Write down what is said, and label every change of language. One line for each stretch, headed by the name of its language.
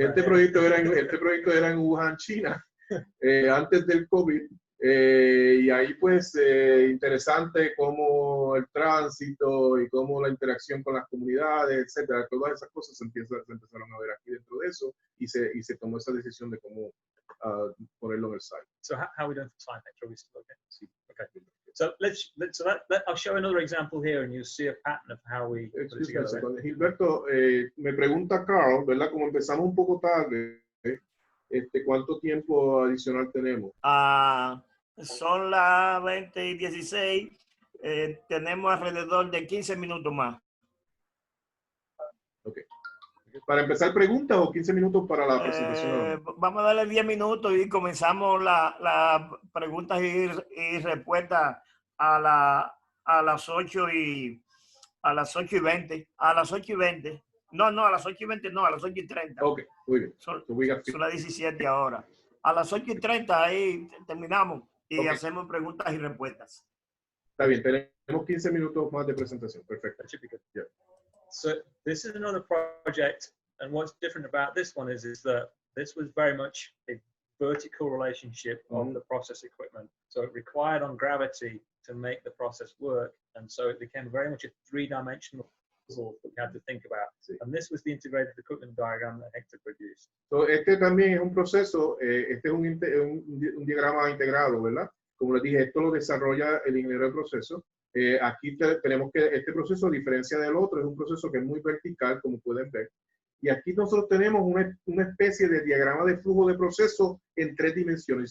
Spanish: Este proyecto era en Wuhan, China, antes del COVID. Y ahí pues interesante cómo el tránsito y cómo la interacción con las comunidades, etcétera, todas esas cosas se empezaron a ver aquí dentro de eso y se tomó esa decisión de cómo ponerlo en el site.
English: So how are we doing for time? Are we still okay? Sí. Okay. So I'll show another example here, and you'll see a pattern of how we put it together.
Spanish: Gilberto, me pregunta Carl, ¿verdad? Como empezamos un poco tarde, ¿cuánto tiempo adicional tenemos? Son las 20:16. Tenemos alrededor de 15 minutos más. Ok. ¿Para empezar preguntas o 15 minutos para la presentación? Vamos a darle 10 minutos y comenzamos las preguntas y respuestas a las 8:20. A las 8:20. No, a las 8:20 no, a las 8:30. Ok, muy bien. Son las 17 ahora. A las 8:30 ahí terminamos y hacemos preguntas y respuestas. Está bien, tenemos 15 minutos más de presentación. Perfecto.
English: Yeah. So this is another project, and what's different about this one is that this was very much a vertical relationship of the process equipment. So it required on gravity to make the process work, and so it became very much a three-dimensional puzzle that we had to think about.
Spanish: Sí.
English: And this was the integrated equipment diagram that Hector produced.
Spanish: So, también es un proceso, es un diagrama integrado, ¿verdad? Como les dije, esto lo desarrolla el ingeniero de proceso. Aquí tenemos que este proceso, a diferencia del otro, es un proceso que es muy vertical, como pueden ver. Y aquí nosotros tenemos una especie de diagrama de flujo de proceso en 3 dimensiones.